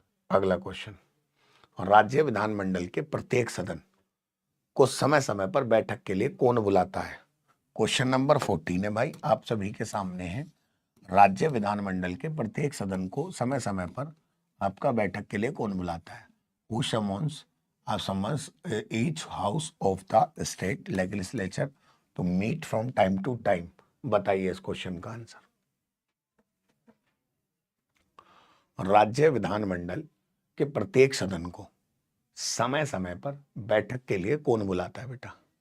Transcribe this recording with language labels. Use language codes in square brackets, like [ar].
[hi] अगला क्वेश्चन, राज्य विधानमंडल के प्रत्येक सदन को समय समय पर बैठक के लिए कौन बुलाता है? क्वेश्चन नंबर 14 है भाई, आप सभी के सामने है। राज्य विधानमंडल के प्रत्येक सदन को समय समय पर आपका बैठक के लिए कौन बुलाता है? [en] Who summons each house of the state legislature to meet from time to time? [hi] बताइए इस क्वेश्चन का आंसर। राज्य विधानमंडल के प्रत्येक सदन को समय समय पर बैठक के लिए कौन बुलाता है बेटा?